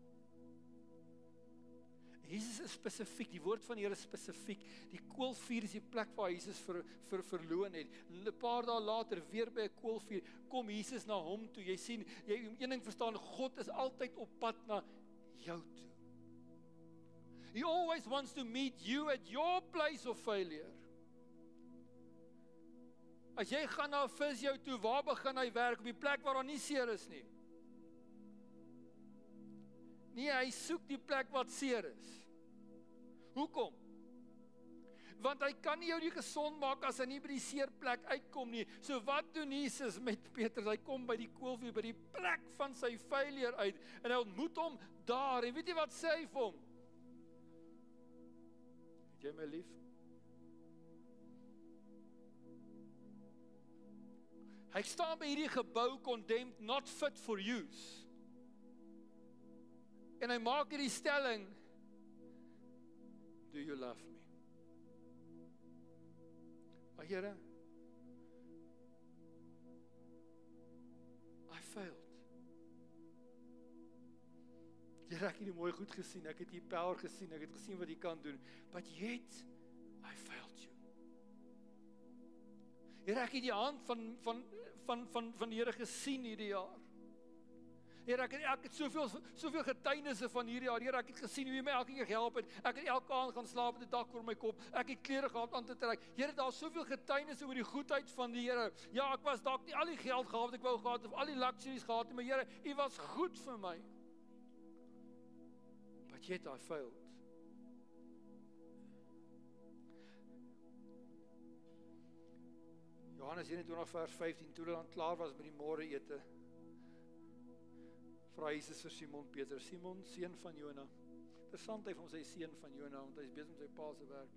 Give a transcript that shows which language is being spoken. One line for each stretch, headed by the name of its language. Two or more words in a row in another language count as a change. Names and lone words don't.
Afrikaans: Jesus is spesifiek, die woord van die Here is spesifiek. Die koolvuur is die plek waar Jesus verloon het. En 'n paar dae later, weer by 'n koolvuur, kom Jesus na hom toe. Jy sien, jy een ding verstaan, God is altyd op pad na jou toe.
English: He always wants to meet you at your place of failure.
Afrikaans: As jy gaan na 'n fisio toe, waar begin hy werk? Op die plek waar daar nie seer is nie. Nee, hy soek die plek wat seer is. Hoekom? Want hy kan nie jou die gesond maak as hy nie by die seer plek uitkom nie. So wat doen Jesus met Petrus? Hy kom by die koolvuur, by die plek van sy failure uit, en hy ontmoet hom daar, en weet jy wat sê hy vir hom? Het jy my lief? Hy staan by hierdie gebou,
English: condemned, not fit for use.
Afrikaans: En hy maak hierdie stelling,
English: do you love me?
Afrikaans: Maar Here,
English: I failed.
Afrikaans: Here, ek het die mooi goed gesien, ek het die power gesien, ek het gesien wat jy kan doen,
English: but yet, I failed you.
Afrikaans: Here, ek het die hand van die Here gesien hierdie jaar. Here, ek het soveel getuienisse van hierdie jaar. Here, ek het gesien hoe jy my elke keer gehelp het. Ek het elke aand gaan slaap met 'n dak oor my kop. Ek het klere gehad aan te trek. Here, daar is soveel getuienisse oor die goedheid van die Here. Ja, ek was dalk nie al die geld gehad wat ek wou gehad of al die luxuries gehad het, maar Here, U was goed vir my.
English: But yet I failed.
Afrikaans: Johannes 21 vers 15, toe hulle dan klaar was met die môre ete, vra Jesus vir Simon Peter, Simon, seun van Jona. Interessant, hy vir hom sê seun van Jona, want hy is besig met sy pa se werk.